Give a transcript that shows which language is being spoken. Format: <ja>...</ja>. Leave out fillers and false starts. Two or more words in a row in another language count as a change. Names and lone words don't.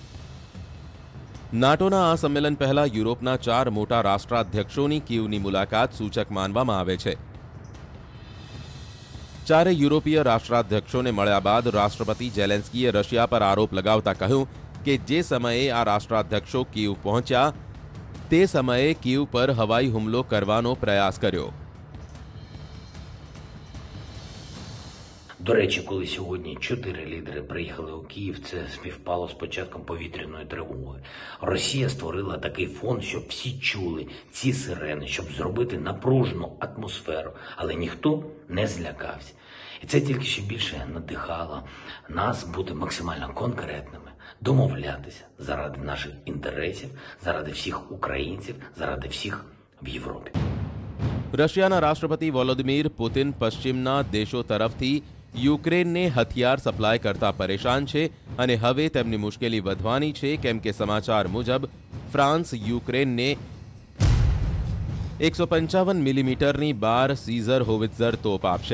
<gu>નાટોના આ સંમેલન પહેલા યુરોપના 4 મોટા રાષ્ટ્રાધ્યક્ષોની કીવની મુલાકાત સૂચક માનવામાં આવે છે. ચારે યુરોપીય રાષ્ટ્રાધ્યક્ષોને મળ્યા બાદ રાષ્ટ્રપતિ ઝેલેન્સ્કીએ રશિયા પર આરોપ લગાવતા કહ્યું કે જે સમયે આ રાષ્ટ્રાધ્યક્ષો કીવ પહોંચ્યા તે સમયે કીવ પર હવાઈ હુમલો કરવાનો પ્રયાસ કર્યો.</gu> <uk>До речі, коли сьогодні 4 лідери приїхали у Київ, це співпало з початком повітряної тривоги. Росія створила такий фон, щоб всі чули ці сирени, щоб зробити напружену атмосферу, але ніхто не злякався. І це тільки ще більше надихало нас бути максимально конкретними, домовлятися заради наших інтересів, заради всіх українців, заради всіх в Європі.</uk> <gu>રશિયાના રાષ્ટ્રપતિ વોલોદિમીર પુતિન પશ્ચિમના દેશો તરફથી યુક્રેનને હથિયાર સપ્લાય કરતા પરેશાન છે અને હવે તેમની મુશ્કેલી વધવાની છે કેમ કે સમાચાર મુજબ ફ્રાન્સ યુક્રેનને 155 મિલીમીટરની 12 સીઝર હોવિત્ઝર તોપ આપશે.</gu>